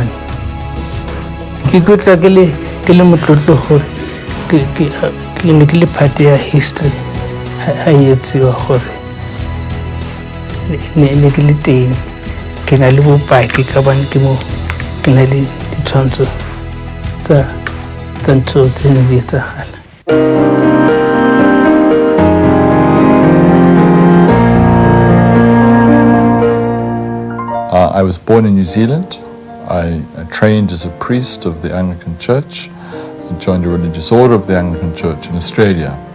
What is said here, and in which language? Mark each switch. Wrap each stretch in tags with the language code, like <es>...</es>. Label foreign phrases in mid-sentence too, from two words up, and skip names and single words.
<st>Ke tlotla ke le motlotlo gore ke ne ke le part ya history ha etsiwa gore ne ke le teng ke na le bopaki ka bana ke mo ke na le ditshwantsho tsa ntho tse ne di etsagala.</st> <en>I was born in New Zealand. I trained as a priest of the Anglican Church and joined a religious order of the Anglican Church in Australia.</en>